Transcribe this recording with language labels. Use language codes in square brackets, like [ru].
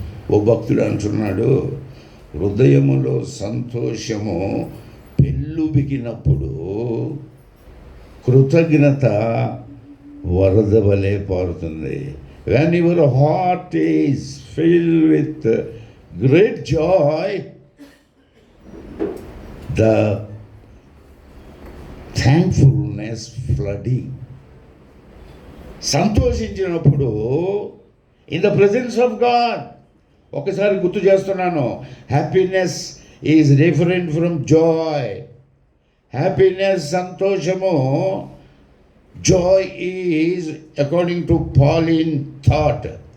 [te] ఓ భక్తుడు అంటున్నాడు, హృదయములో సంతోషము పెళ్ళుబికినప్పుడు కృతజ్ఞత వరద వలె పారుతుంది. [en] When your heart is filled with great joy, the thankfulness flooding. [te] సంతోషించినప్పుడు [en] in the presence of God, [te] ఒకసారి గుర్తు చేస్తున్నాను, [en] Happiness is different from joy. Happiness [te] సంతోషము, [en] Joy is according to Pauline thought.